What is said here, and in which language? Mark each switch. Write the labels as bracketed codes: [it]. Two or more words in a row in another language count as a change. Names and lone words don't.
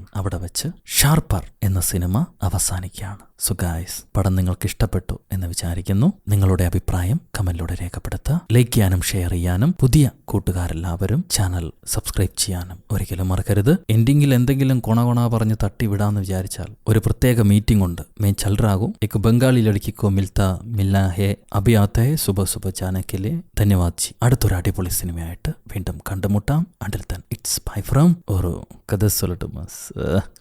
[ml] അവിടെ വെച്ച് ഷാർപ്പർ എന്ന സിനിമ അവസാനിക്കുകയാണ്. [en] so guys, [ml] പടം നിങ്ങൾക്ക് ഇഷ്ടപ്പെട്ടു എന്ന് വിചാരിക്കുന്നു. നിങ്ങളുടെ അഭിപ്രായം കമന്റിലൂടെ രേഖപ്പെടുത്തുക. ലൈക്ക് ചെയ്യാനും ഷെയർ ചെയ്യാനും പുതിയ കൂട്ടുകാരെല്ലാവരും ചാനൽ സബ്സ്ക്രൈബ് ചെയ്യാനും ഒരിക്കലും മറക്കരുത്. എൻഡിങ്ങിൽ എന്തെങ്കിലും കൊണ പറഞ്ഞ് തട്ടിവിടാന്ന് വിചാരിച്ചാൽ ഒരു പ്രത്യേക മീറ്റിംഗ് ഉണ്ട്. [hi] मैं चल रहा हूँ, एक बंगाली लड़की को मिलना है, अभी आता है सुबह जाने के लिए. धन्यवाद जी. [ml] അടുത്തൊരു അടിപൊളി സിനിമയായിട്ട് വീണ്ടും കണ്ടുമുട്ടാം. [en] until then it's bye from [ml] ഒരു കഥ സൊല്ലട്ടും.